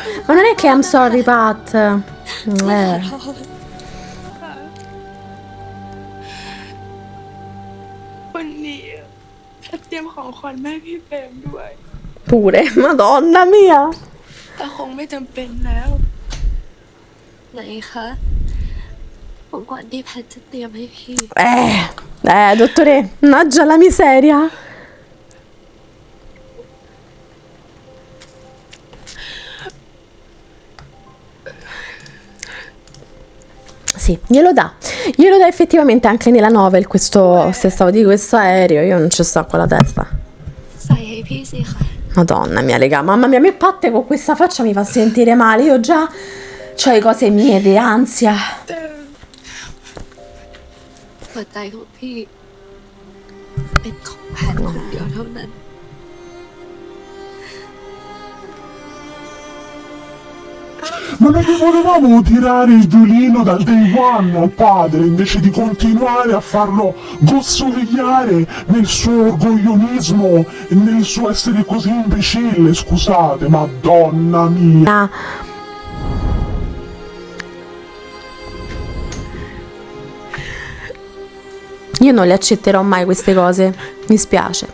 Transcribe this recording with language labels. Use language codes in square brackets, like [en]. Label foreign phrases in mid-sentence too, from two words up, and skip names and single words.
[it] Ma non è che [en] I'm sorry [it] Pat, [th] วันนี้แพทเตรียมของขวัญแม่พี่เปรมด้วย [it] pure, madonna mia. [th] แต่คงไม่จำเป็นแล้ว ไหนคะของขวัญที่แพทจะเตรียมให้พี่ [it] Dottore, mannaggia la miseria. Sì, glielo dà effettivamente anche nella novel questo, se stavo di questo aereo, io non ci sto con la testa. [th] ใส่ให้พี่สิคะ [it] Madonna mia, raga, mamma mia, a me Pat con questa faccia mi fa sentire male, io già c'ho le cose mie di ansia. [th] หัวใจของพี่เป็นของแพทคนเดียวเท่านั้น [it] Ma non gli volevamo tirare il violino dal [en] day one [it] al padre invece di continuare a farlo gossovigliare nel suo orgoglionismo e nel suo essere così imbecille, scusate, madonna mia. Io non le accetterò mai queste cose, mi spiace.